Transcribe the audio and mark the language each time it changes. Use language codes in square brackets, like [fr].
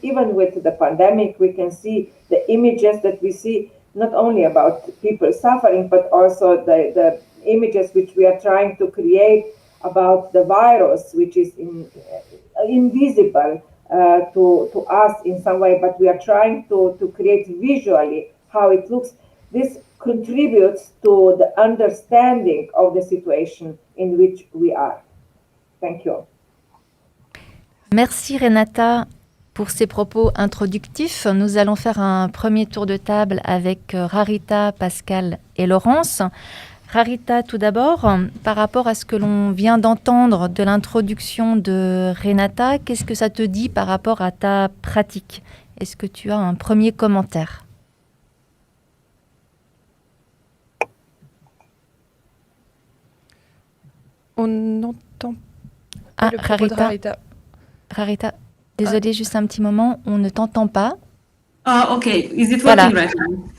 [en] Even with the pandemic, we can see the images that we see, not only about people suffering, but also the images which we are trying to create about the virus, which is invisible to us in some way, but we are trying to create visually how it looks. This contributes to the understanding of the situation in which we are. Thank you. [fr] Merci Renata pour ces propos introductifs. Nous allons faire un premier tour de table avec Rarita, Pascal et Laurence. Rarita, tout d'abord, par rapport à ce que l'on vient d'entendre de l'introduction de Renata, qu'est-ce que ça te dit par rapport à ta pratique? Est-ce que tu as un premier commentaire? On n'entend pas le propos de Rarita. Rarita, désolée, juste un petit moment, on ne t'entend pas. [en] Okay, is it working right now?